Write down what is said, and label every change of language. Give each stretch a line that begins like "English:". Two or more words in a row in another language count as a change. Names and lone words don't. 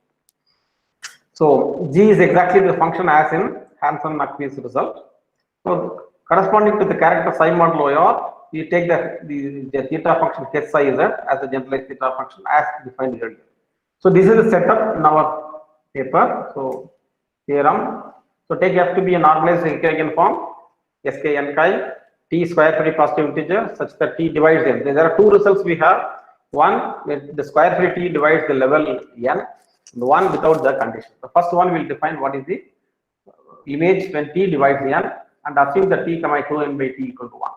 English: So g is exactly the function as in Hansen-Naquin's result. So corresponding to the character psi modulo r, you take the theta function h psi z as a generalized theta function as defined earlier. So this is the setup in our paper. So theorem. So take f to be a normalized Hecke eigenform, sk n chi, t square free positive integer such that t divides n. There are two results we have. One, where the square free t divides the level n, and one without the condition. The first one will define what is the image when t divides n, and assume that t comma 2n by t equal to 1.